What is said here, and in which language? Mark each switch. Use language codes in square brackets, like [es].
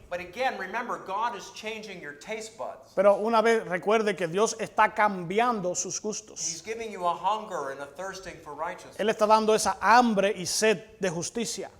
[en] But again, remember, God is changing your taste buds. [es] Pero una vez recuerde que Dios está cambiando sus gustos. [en] He's giving you a hunger and a thirsting for righteousness. [es] Él está dando esa hambre y sed de justicia.